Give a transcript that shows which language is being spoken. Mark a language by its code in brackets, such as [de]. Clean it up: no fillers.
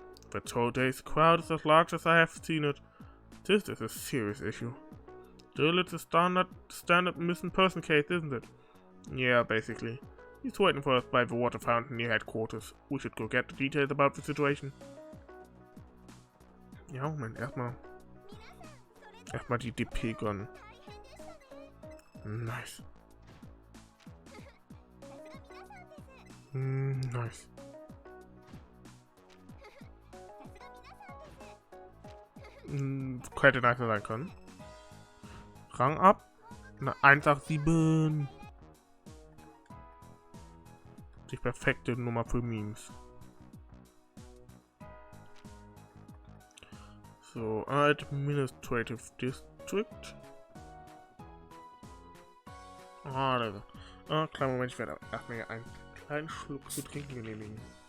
[en] That whole day's crowd is as large as I have seen it. This is a serious issue. Still, it's a standard missing person case, isn't it? Yeah, basically. He's waiting for us by the water fountain near headquarters. We should go get the details about the situation. [de] Ja, Moment, erstmal die DP gönnen. Nice. Nice. Hätte nicer sein können. Rang ab. Eine 187. Die perfekte Nummer für Memes. So, Administrative District. Ah, da ist er. Ah, kleinen Moment, ich werde erstmal einen kleinen Schluck zu trinken genehmigen.